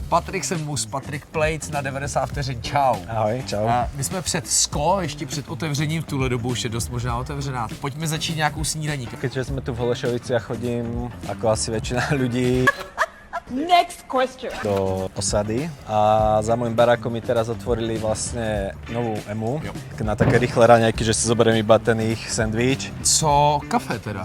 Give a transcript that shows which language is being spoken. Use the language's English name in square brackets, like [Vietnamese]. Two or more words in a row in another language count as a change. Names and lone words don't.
[Czech] Patrik Semus, Patrik Plejc na 90 vteřin. Čau. Ahoj, čau. My jsme před SKO, ještě před otevřením, v tuhle dobu už je dost možná otevřená. Pojďme začít nějakou snídaní. [Slovak] Keďže sme tu v Holešoviciach, chodím, ako asi väčšina ľudí, [English] Next question. [Slovak] do osady a za môjim barákom mi teraz otvorili vlastne novú emu na také rýchle raňajky, že si zoberiem iba ten ich sandwich. [Czech] Co kafe teda?